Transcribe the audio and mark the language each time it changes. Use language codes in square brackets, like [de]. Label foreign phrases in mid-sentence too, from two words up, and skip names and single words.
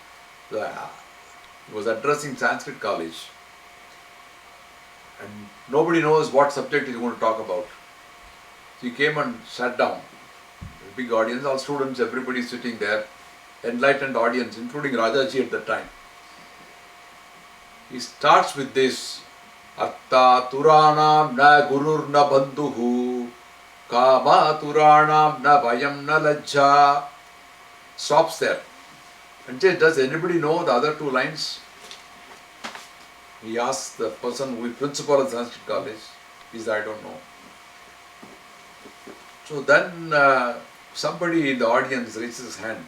[en] He was addressing Sanskrit college, and nobody knows what subject he's going to talk about. He came and sat down. Big audience, all students, everybody sitting there. Enlightened audience, including Rajaji at the time. He starts with this. [sa] अर्थ तुराणां न गुरुर् न बन्धुः काम तुराणां न भयं न लज्जा. [en] Stops there. And says, does anybody know the other two lines? He asks the person who is principal of Sanskrit college. He said, I don't know. So then somebody in the audience raises his hand.